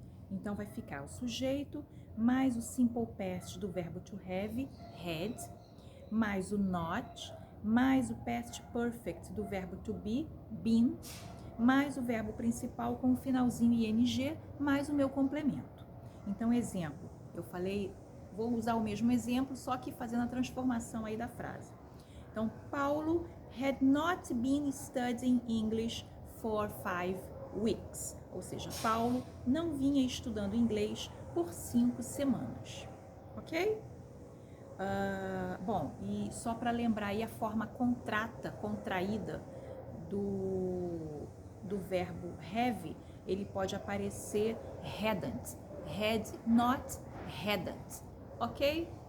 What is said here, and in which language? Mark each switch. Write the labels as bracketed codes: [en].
[pt] Então, vai ficar o sujeito, mais o simple past do verbo to have, had, mais o not, mais o past perfect do verbo to be, been, mais o verbo principal com o finalzinho ing, mais o meu complemento. Então, exemplo, eu falei, vou usar o mesmo exemplo, só que fazendo a transformação aí da frase. Então, [en] Paulo had not been studying English for 5 weeks. [pt] Ou seja, Paulo não vinha estudando inglês por 5 semanas. Ok? Bom, e só para lembrar aí a forma contraída do verbo have, ele pode aparecer hadn't, had not, hadn't, ok?